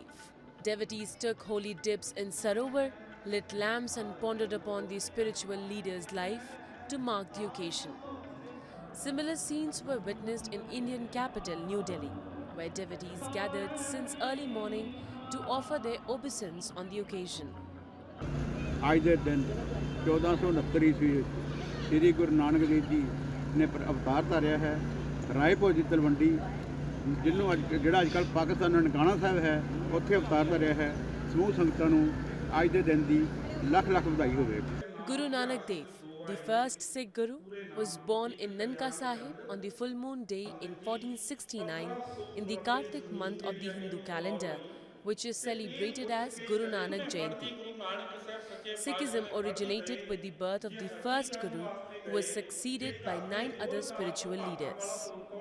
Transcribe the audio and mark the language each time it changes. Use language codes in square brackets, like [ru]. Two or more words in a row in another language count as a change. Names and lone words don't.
[en] Devotees took holy dips in Sarovar, lit lamps and pondered upon the spiritual leader's life to mark the occasion. Similar scenes were witnessed in Indian capital New Delhi, where devotees gathered since early morning to offer their obeisance on the occasion. [pa] ਅੱਜ ਕੇ ਦਿਨ 1469 ਈਸਵੀ ਸ੍ਰੀ ਗੁਰੂ ਨਾਨਕ ਦੇਵ ਜੀ ਨੇ ਅਵਤਾਰ ਧਾਰਿਆ ਹੈ। ਰਾਏਪੁਰ ਕੀ ਤਲਵੰਡੀ ਜਿਨ੍ਹੋਂ ਜਿਹੜਾ ਅੱਜਕੱਲ੍ਹ ਪਾਕਿਸਤਾਨ ਨਨਕਾਣਾ ਸਾਹਿਬ ਹੈ ਉੱਥੇ ਅਵਤਾਰ ਧਾਰਿਆ ਹੈ। ਸਮੂਹ ਸੰਗਤਾਂ ਨੂੰ ਅੱਜ ਕੇ ਦਿਨ ਕੀ ਲੱਖ ਲੱਖ ਵਧਾਈ ਹੋਵੇ। [en] Guru Nanak Dev, the first Sikh Guru, was born in Nanka Sahib on the full moon day in 1469 in the Kartik month of the Hindu calendar, which is celebrated as Guru Nanak Jayanti. Sikhism originated with the birth of the first Guru, who was succeeded by 9 other spiritual leaders.